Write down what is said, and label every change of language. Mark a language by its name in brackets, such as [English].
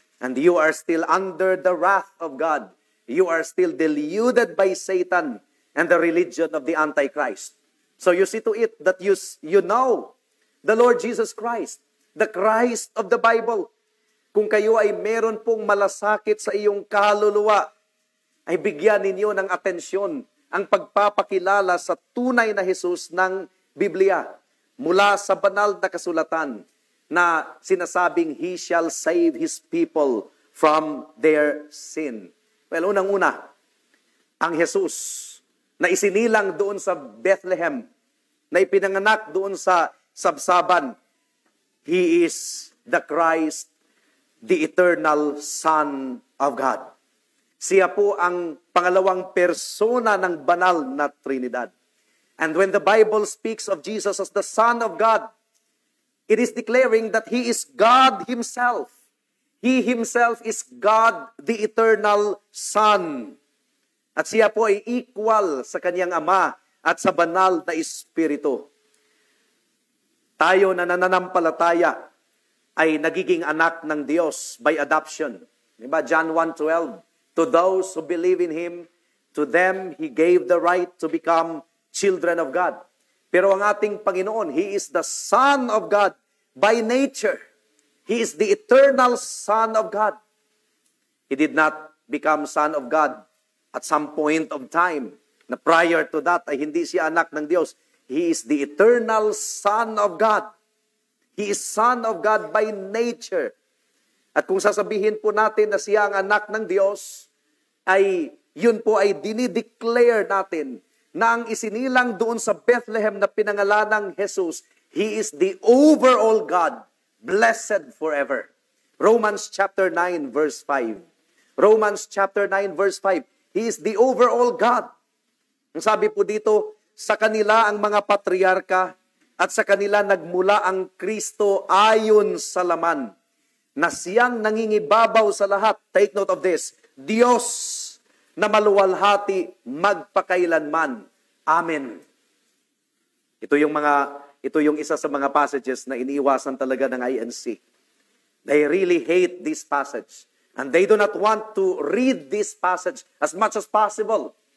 [English] And you are still under the wrath of God. You are still deluded by Satan and the religion of the Antichrist. So you see to it that you know the Lord Jesus Christ, the Christ of the Bible. [Filipino] Kung kayo ay meron pong malasakit sa iyong kaluluwa, ay bigyan ninyo ng atensyon ang pagpapakilala sa tunay na Jesus ng Biblia mula sa banal na kasulatan na sinasabing [English] He shall save His people from their sin. [Filipino] Well, unang-una, ang Jesus na isinilang doon sa Bethlehem, na ipinanganak doon sa sabsaban, [English] He is the Christ, the eternal Son of God. [Filipino] Siya po ang pangalawang persona ng banal na Trinidad. [English] And when the Bible speaks of Jesus as the Son of God, it is declaring that He is God Himself. He Himself is God, the eternal Son. [Filipino] At siya po ay equal sa kanyang Ama at sa banal na Espiritu. Tayo na nananampalataya ay nagiging anak ng Diyos [English] by adoption. [Filipino] Diba? [English] John 1:12, to those who believe in Him, to them He gave the right to become children of God. [Filipino] Pero ang ating Panginoon, [English] He is the Son of God by nature. He is the eternal Son of God. He did not become Son of God at some point of time. [Filipino] Na prior to that ay hindi siya anak ng Diyos. [English] He is the eternal Son of God. He is Son of God by nature. [Filipino] At kung sasabihin po natin na siya ang anak ng Diyos, ay yun po ay dinideclare natin na ang isinilang doon sa Bethlehem na pinangalanang Jesus, [English] He is the overall God, blessed forever. Romans chapter 9 verse 5. Romans chapter 9 verse 5. He is the overall God. [Filipino] Ang sabi po dito, sa kanila ang mga patriarka at sa kanila nagmula ang Kristo ayon sa laman, na siyang nangingibabaw sa lahat. [English] Take note of this. [Filipino] Diyos na maluwalhati magpakailanman. Amen. Ito yung isa sa mga passages na iniiwasan talaga ng INC. [English] They really hate this passage. And they do not want to read this passage as much as possible.